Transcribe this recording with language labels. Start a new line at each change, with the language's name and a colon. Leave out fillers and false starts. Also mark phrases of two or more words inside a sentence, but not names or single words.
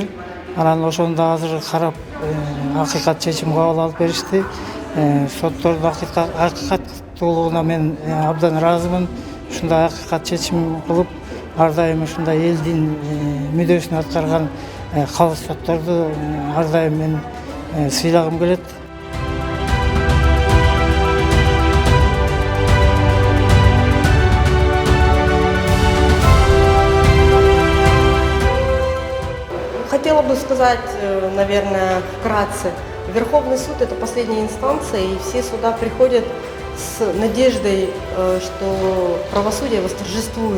Kyrgyz: Анан ошону да азыр карап, акыйкат чечим кабыл алып беришти. Соттордун акыйкаттуулугуна мен абдан ыраазымын. Ушундай акыйкат чечим кылып, ар дайым ушундай элдин мүддөсүн аткарган калыс сотторду ар дайым мен сыйлагым келет.
Russian: Хотела бы сказать, наверное, вкратце. Верховный суд – это последняя инстанция, и все суда приходят с надеждой, что правосудие восторжествует.